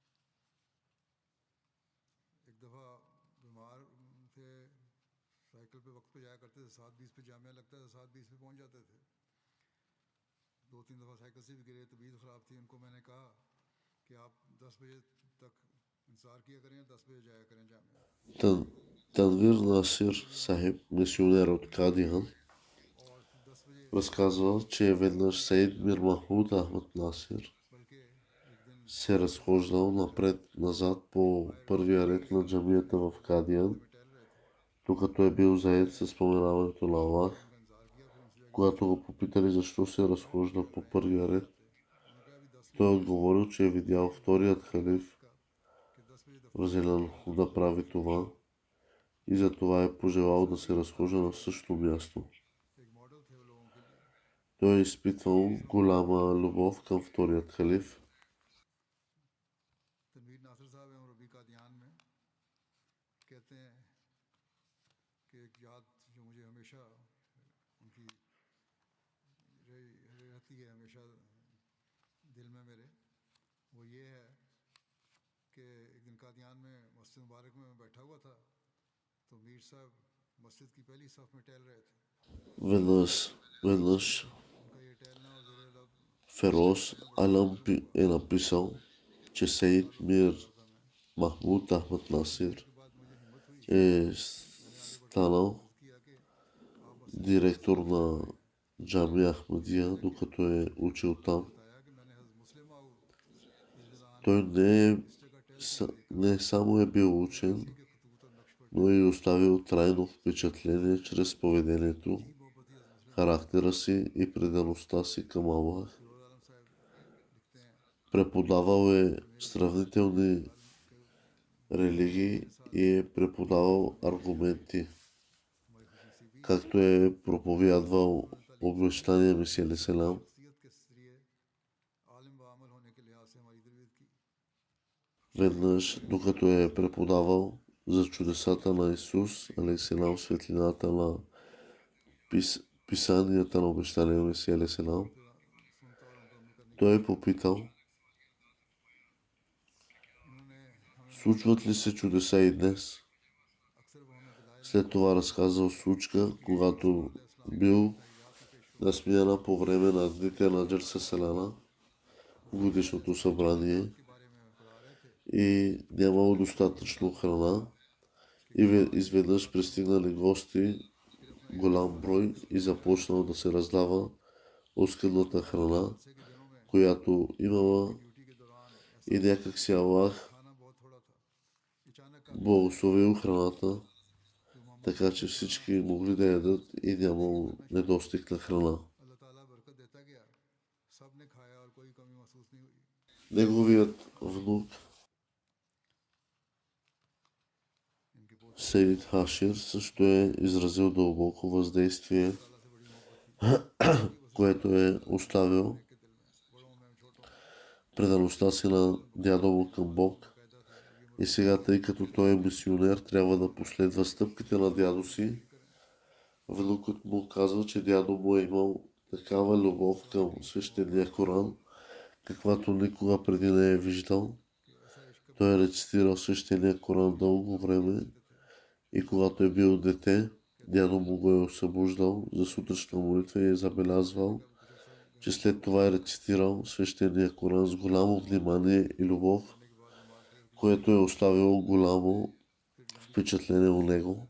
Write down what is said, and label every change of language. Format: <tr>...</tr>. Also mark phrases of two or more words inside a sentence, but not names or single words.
<ur>ایک دفعہ بیمار تھے، سائیکل پہ وقت پہ جایا کرتے تھے، 7:20 پہ جامعہ لگتا تھا، 7:20 پہ پہنچ جاتے تھے. 2-3 دفعہ سائیکل سے بھی گرے، طبیعت خراب تھی. ان کو میں نے کہا کہ آپ 10 بجے تک انتظار کیا کریں، 10 بجے جایا کریں جامعہ.</ur> <bg>Танвир Насир Сахиб, мисионер от Кадихан,</bg> <ur>اور 10 بجے</ur> <bg>разказва, че веднъж Саид Мир Махмуд Ахмад Насир</bg> <ur>بلکہ ایک دن</ur> <bg>се разхождал напред-назад по първия ред на джамията в Кадиан,</bg> <ur>میں ٹہل رہے تھے,</ur> <bg>докато е бил заед с споменаването на Аллах.</bg> <ur>ان کا انتظار کیا، پھر ان سے جا کے</ur> <bg>Когато го попитали защо се разхожда по първия ред,</bg> <ur>انہوں نے کہا ابھی 10</ur> <bg>той е отговорил, че е видял вторият халиф</bg> <ur>کا کہ 10 بجے</ur> <bg>Разиянху да прави това и затова е пожелал да се разхожда на същото място.</bg> <ur>ایک ماڈل تھے وہ لوگوں کے لیے.</ur> <bg>Той е изпитвал голяма любов към вторият халиф.</bg> <ur>تنویر ناصر صاحب ہیں ربی قادیان میں، کہتے ہیں کہ ایک یاد جو مجھے ہمیشہ ان کی رہتی ہے ہمیشہ دل میں میرے، وہ یہ ہے کہ ایک دن قادیان میں مسجد مبارک میں میں بیٹھا ہوا تھا، تو میر صاحب مسجد کی پہلی صف میں ٹہل رہے تھے.</ur> <bg>Веднъж</bg> <ur>ان کا یہ ٹہلنا اور زیر لب</ur> <bg>Фероз Алам е написал, че Саид Мир Махмуд Ахмад Насир</bg> <ur>کے بعد مجھے ہمت ہوئی,</ur> <bg>е станал</bg> <ur>کیا کہ آپ بس</ur> <bg>директор на Джамия Ахмадия, докато е учил там.</bg> <ur>بتایا کہ میں نے حضرت مسلم موعود</ur> <bg>Той</bg> <ur>اس جگہ ٹہل</ur> <bg>не само е бил учен,</bg> <ur>کے خطوط اور نقش پر</ur> <bg>но и оставил трайно впечатление чрез поведението,</bg> <ur>محبتی حضرت مسلم</ur> <bg>характера си и предаността си към Аллах.</bg> <ur>فیروز عالم صاحب لکھتے ہیں</ur> <bg>Преподавал е сравнителни религии и е преподавал аргументи,</bg> <ur>ہماری خوش نصیبی</ur> <bg>както е проповядвал обещания Месия алейхиссалам.</bg> <ur>شخصیت کے ذریعے عالم و عمل ہونے کے لحاظ سے ہماری تربیت کی.</ur> <bg>Веднъж, докато е преподавал за чудесата на Исус, алейхиссалам, светлината на писанията на обещания Месия алейхиссалам,</bg> <ur>سنتا اور مکمل کرنے کی</ur> <bg>той е попитал,</bg> <ur>انہوں نے ہمیں</ur> <bg>случват ли се чудеса и днес?</bg> <ur>اکثر وہ ہمیں دلائے</ur> <bg>След това разказал случка, когато бил на смяна по време на дните на Джалса Салана, годишното събрание,</bg> <ur>کے بارے میں پڑھا رہے تھے</ur> <bg>и нямало достатъчно храна, и изведнъж пристигнали гости, голям брой, и започнал да се раздава оскъдната храна,</bg> <ur>سے کے دنوں میں</ur> <bg>която имала,</bg> <ur>ڈیوٹی کے دوران</ur> <bg>и някак си Аллах</bg> <ur>کھانا بہت تھوڑا تھا۔ اچانک</ur> <bg>благословил храната,</bg> <ur>جو محمد</ur> <bg>така че всички могли да ядат и нямало недостиг на храна.</bg> <ur>اللہ تعالی برکت دیتا گیا، سب نے کھایا اور کوئی کمی محسوس نہیں ہوئی.</ur> <bg>Неговият внук</bg> <ur>ان کے پوتے</ur> <bg>Сейд Хашир също е изразил дълбоко въздействие,</bg> <ur>تعالی سے بڑی محبت تھی</ur> <bg>което е оставил</bg> <ur>کے دل میں، بڑوں میں چھوٹوں میں</ur> <bg>предаността си на дядо му към Бог.</bg> <ur>پیدا تھے.</ur> <bg>И сега, тъй като той е мисионер, трябва да последва стъпките на дядо си. Внукът му казва, че дядо му е имал такава любов към свещения Коран, каквато никога преди не е виждал. Той е рецитирал свещения Коран дълго време и когато е бил дете, дядо му го е осъбуждал за сутрешна молитва и е забелязвал, че след това е рецитирал свещения Коран с голямо внимание и любов, което е оставило голямо впечатление у него.</bg>